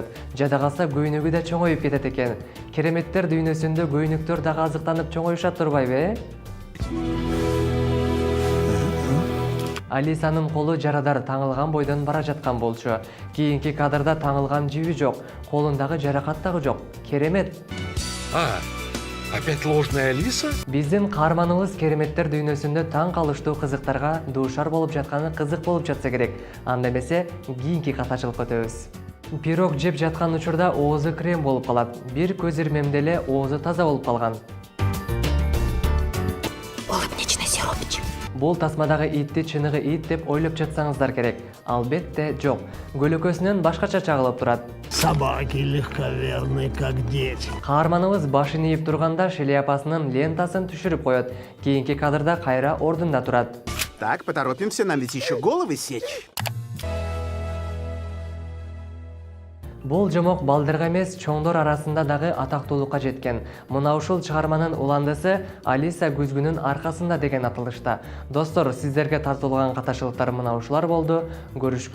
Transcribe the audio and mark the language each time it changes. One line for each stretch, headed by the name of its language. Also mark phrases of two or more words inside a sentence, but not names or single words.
Kyrgyz: Жада калса көйнөгү да чоңоюп кетет экен. Кереметтер дүйнөсүндө көйнөктөр дагы азыктанып чоңоюшат турбайбы? Алисанын колу жарадар таңылган бойдон бара жаткан болчу. Кийинки кадрда таңылган жиби жок, колундагы жаракат дагы жок. Керемет.
Russian: Опять ложная Алиса?
Kyrgyz: Биздин каарманыбыз кереметтер дүйнөсүндө таң калыштуу кызыктарга дуушар болуп жатканы кызык болуп жатса керек. Анда эмесе кийинки катачылыкка өтөбүз. Пирог жеп жаткан учурда оозу крем болуп калат. Бир көз ирмемде эле оозу таза болуп калган.
Russian: Улыбничный сиропчик.
Kyrgyz: Бул тасмадагы итти чыныгы ит деп ойлоп жатсаңыздар керек. Албетте жок. Көлөкөсүнөн башкача чагылып турат.
Russian: Собаки легковерны, как дети.
Kyrgyz: Каарманыбыз башын ийип турганда шляпасынын лентасын түшүрүп коет. Кийинки кадрда кайра ордунда турат.
Russian: Так, поторопимся, нам ведь еще головы сечь.
Kyrgyz: Бул жомок балдарга эмес, чоңдор арасында дагы атактуулукка жеткен. Мына ушул чыгарманын уландысы Алиса күзгүнүн аркасында деген аталышта. Достор, сиздерге тартылган катачылыктар мына ушулар болду.